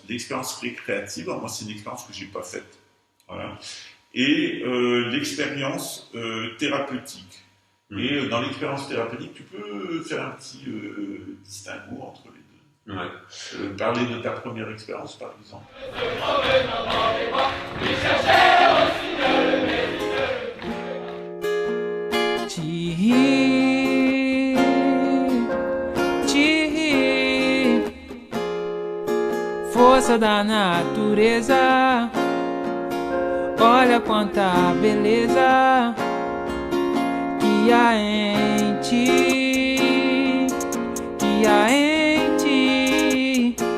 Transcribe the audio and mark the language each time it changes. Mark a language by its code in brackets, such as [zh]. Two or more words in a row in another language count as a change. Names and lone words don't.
[fr] L'expérience récréative, alors moi c'est une expérience que je n'ai pas faite, voilà, et l'expérience thérapeutique. Et dans l'expérience thérapeutique, tu peux faire un petit distinguo entre les deux. Ouais. Parler de ta première expérience, par exemple. [pt] Força da natureza, olha quanta beleza que há em ti, que há em ti.